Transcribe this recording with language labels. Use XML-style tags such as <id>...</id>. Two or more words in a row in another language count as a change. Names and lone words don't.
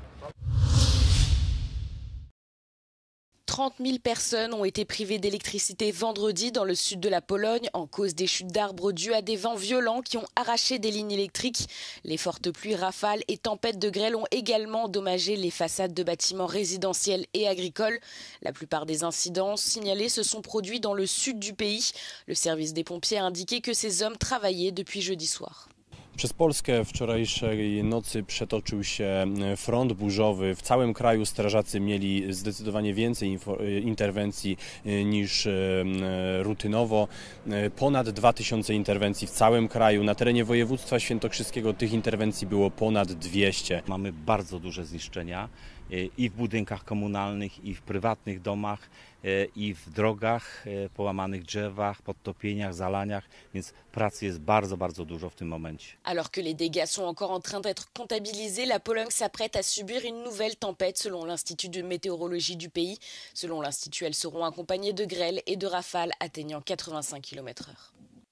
<fr>30 000 personnes ont été privées d'électricité vendredi dans le sud de la Pologne en cause des chutes d'arbres dues à des vents violents qui ont arraché des lignes électriques. Les fortes pluies, rafales et tempêtes de grêle ont également endommagé les façades de bâtiments résidentiels et agricoles. La plupart des incidents signalés se sont produits dans le sud du pays. Le service des pompiers a indiqué que ces hommes travaillaient depuis jeudi soir.</fr> <pl>Przez Polskę wczorajszej nocy przetoczył się front burzowy. W całym kraju strażacy mieli zdecydowanie więcej interwencji niż rutynowo. Ponad 2000 interwencji w całym kraju. Na terenie województwa świętokrzyskiego tych interwencji było ponad 200. Mamy bardzo duże zniszczenia i w budynkach komunalnych, i w prywatnych domach, i w drogach, połamanych drzewach, podtopieniach, zalaniach, więc pracy jest bardzo, bardzo dużo w tym momencie.</pl> <fr>Alors que les dégâts sont encore en train d'être comptabilisés, la Pologne s'apprête à subir une nouvelle tempête selon l'Institut de météorologie du pays. Selon l'Institut, elles seront accompagnées de grêle et de rafales atteignant 85 km/h.</fr>